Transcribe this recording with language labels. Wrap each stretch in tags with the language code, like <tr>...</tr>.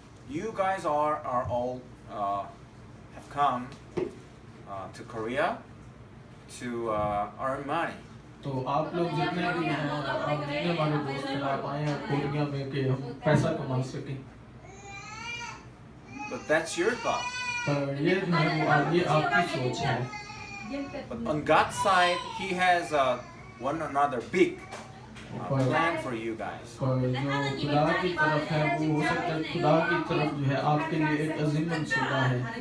<en>You guys are all have come to Korea to earn money.</en> <hi>तो आप लोग जितने भी हैं, आप जितने हमारे दोस्त हैं, आप आए हैं कोरिया में कि हम पैसा कमा सकें।</hi> <en>But that's your thought.</en> <hi>पर ये जो है वो ये आपकी सोच है।</hi> <en>But on God's side, He has one another big plan for you guys.</en> <hi>पर जो खुदा की तरफ है वो हो सकता है खुदा की तरफ जो है आपके लिए एक अजीम मंसूबा है।</hi>